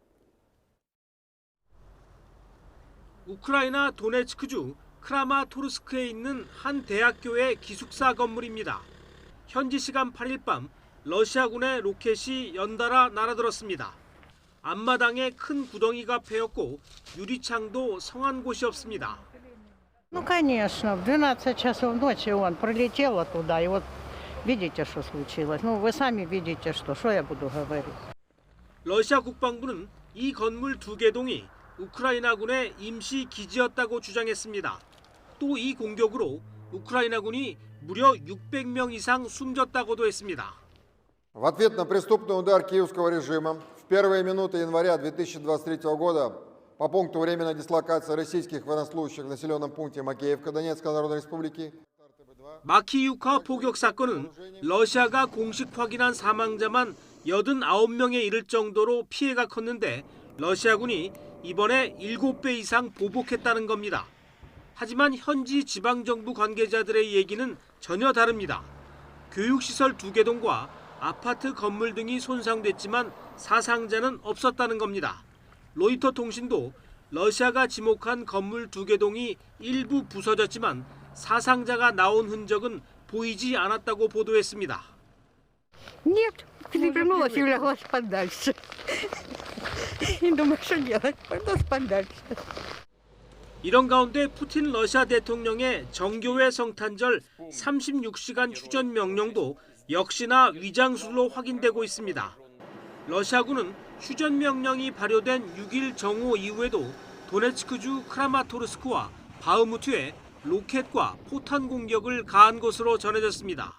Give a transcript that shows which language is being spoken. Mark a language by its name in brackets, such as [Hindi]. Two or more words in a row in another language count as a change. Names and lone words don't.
[Korean] 우크라이나 도네츠크주 크라마토르스크에 있는 한 대학교의 기숙사 건물입니다. 현지 시간 8일 밤 러시아군의 로켓이 연달아 날아들었습니다. 앞마당에 큰 구덩이가 패였고 유리창도 성한 곳이 없습니다. [Russian] Ну, конечно, в 12 часов ночи он прилетел туда, и вот видите, что случилось. Ну, вы сами видите, что я буду говорить. [Korean] 러시아 국방부는 이 건물 2개 동이 우크라이나군의 임시 기지였다고 주장했습니다. 또 이 공격으로 우크라이나군이 무려 600명 이상 숨졌다고도 했습니다. [Russian] В ответ на преступный удар киевского режима в первые минуты января 2023 года по пункту временной дислокации российских военнослужащих в населенном пункте Макеевка Донецкой Народной Республики [Korean] 마키유카 포격 사건은 러시아가 공식 확인한 사망자만 89명에 이를 정도로 피해가 컸는데 러시아군이 이번에 7배 이상 보복했다는 겁니다. 하지만 현지 지방정부 관계자들의 얘기는 전혀 다릅니다. 교육시설 2개 동과 아파트 건물 등이 손상됐지만 사상자는 없었다는 겁니다. 로이터 통신도 러시아가 지목한 건물 2개 동이 일부 부서졌지만 사상자가 나온 흔적은 보이지 않았다고 보도했습니다. [Russian] Нет, перевернулась и улеглась подальше. И думаю, что делать? Пойду подальше. [Korean] 이런 가운데 푸틴 러시아 대통령의 정교회 성탄절 36시간 휴전 명령도 역시나 위장술로 확인되고 있습니다. 러시아군은 휴전 명령이 발효된 6일 정오 이후에도 도네츠크주 크라마토르스크와 바흐무트에 로켓과 포탄 공격을 가한 것으로 전해졌습니다.